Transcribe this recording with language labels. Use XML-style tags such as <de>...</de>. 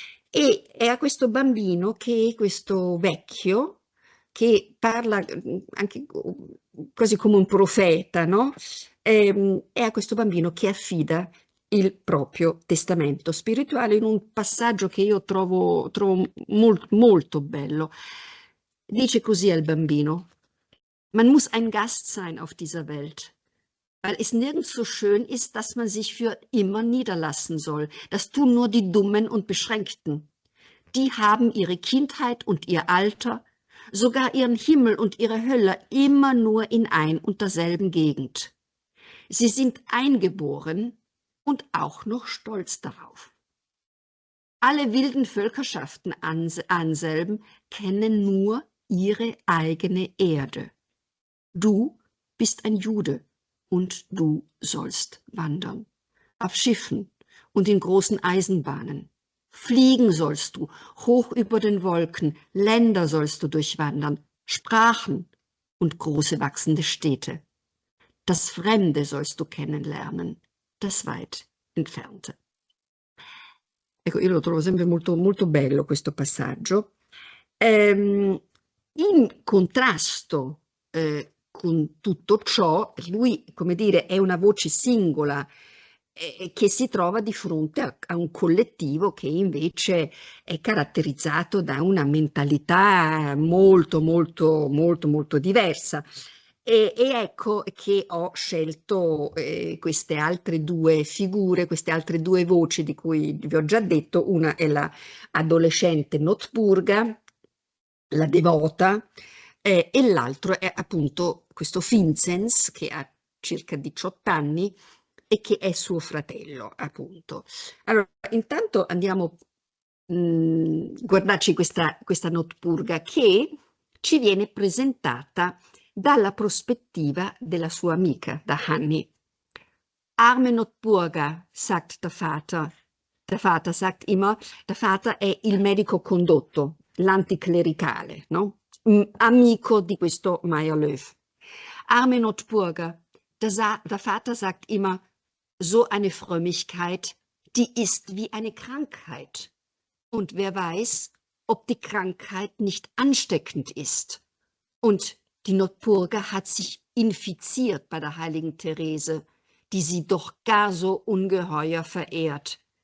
<it>E è a questo bambino che questo vecchio, che parla anche quasi come un profeta, no? È a questo bambino che affida il proprio testamento spirituale in un passaggio che io trovo molto bello. Dice così al bambino:</it> <de>Man muss ein Gast sein auf dieser Welt, weil es nirgends so schön ist, dass man sich für immer niederlassen soll. Das tun nur die Dummen und Beschränkten. Die haben ihre Kindheit und ihr Alter, sogar ihren Himmel und ihre Hölle immer nur in ein und derselben Gegend. Sie sind eingeboren und auch noch stolz darauf. Alle wilden Völkerschaften Anselm kennen nur ihre eigene Erde. Du bist ein Jude und du sollst wandern. Auf Schiffen und in großen Eisenbahnen. Fliegen sollst du, hoch über den Wolken, Länder sollst du durchwandern, Sprachen und große wachsende Städte. Das Fremde sollst du kennenlernen, das weit entfernte.</de> <it>Ecco, io lo trovo sempre molto bello questo passaggio. In contrasto con tutto ciò, lui, come dire, è una voce singola che si trova di fronte a un collettivo che invece è caratterizzato da una mentalità molto diversa. E ecco che ho scelto queste altre due figure, queste altre due voci di cui vi ho già detto. Una è la adolescente Notburga, la devota, e l'altro è appunto questo Vinzenz che ha circa 18 anni e che è suo fratello, appunto. Allora, intanto andiamo a guardarci questa Notburga che ci viene presentata dalla prospettiva della sua amica, da Hanni.</it> <de>Arme Notburga, sagt der Vater. Der Vater sagt immer, der Vater</de> <it>è il medico condotto, l'anticlericale, no? Amico di questo Meyerlöf.</it> <de>Arme Notburga, der Vater sagt immer, so eine Frömmigkeit, die ist wie eine Krankheit. Und wer weiß, ob die Krankheit nicht ansteckend ist. Und die Notburga hat sich infiziert bei der heiligen Therese, die sie doch gar so ungeheuer verehrt.</de>